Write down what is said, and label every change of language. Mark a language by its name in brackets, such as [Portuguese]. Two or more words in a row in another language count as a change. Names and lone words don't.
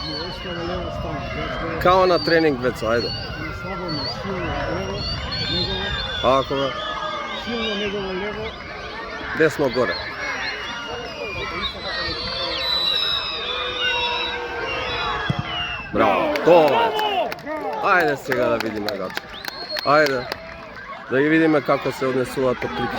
[Serbian] Kao na trening, Veco, ajde. Ako ga? Silno njegovo levo. Desno gore. Bravo, to Veco. [Macedonian] Ajde сега да видиме Гача. Ajde. Да и видиме како се однесува то притисок.